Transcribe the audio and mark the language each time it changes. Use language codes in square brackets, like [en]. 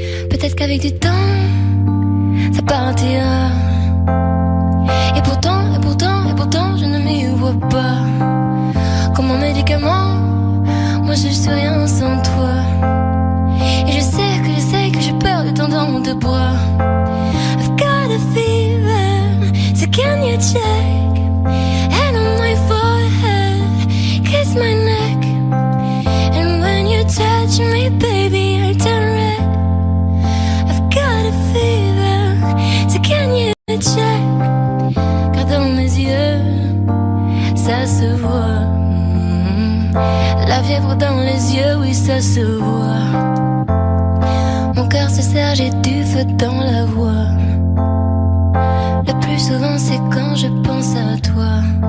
[fr] Peut-être qu'avec du temps, ça partira. Et pourtant, je ne m'y vois pas. Comme un médicament, moi je suis rien sans toi. Et je sais que j'ai peur de t'entendre dans tes bras. [en] I've got a fever, so can you check? Hand on my forehead, kiss my neck. And when you touch me, baby, I turn red. I've got a fever, so can you check? [fr] Car dans mes yeux, ça se voit. La fièvre dans les yeux, oui, ça se voit. Mon cœur se serre, j'ai du feu dans la voix. Le plus souvent, c'est quand je pense à toi.